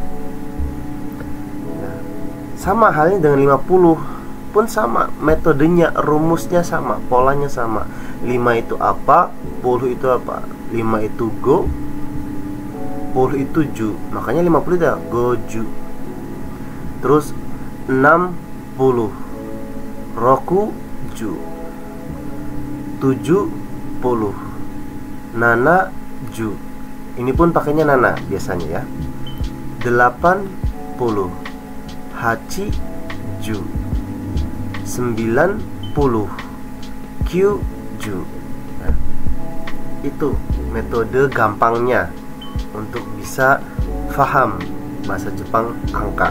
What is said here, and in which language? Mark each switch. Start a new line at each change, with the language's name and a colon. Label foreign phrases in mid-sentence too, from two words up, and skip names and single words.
Indonesian: Nah, sama halnya dengan 50 pun sama, metodenya, rumusnya sama, polanya sama. 5 itu apa, 10 itu apa. 5 itu go, 10 itu ju. Makanya 50 itu ya goju. Terus 60
Japanese: ろくじゅう. 70 ななじゅう.
Indonesian: Ini pun pakainya nana biasanya ya.
Japanese: 80 はちじゅう. 90 きゅうじゅう.
Indonesian: Nah, itu metode gampangnya untuk bisa paham bahasa Jepang angka.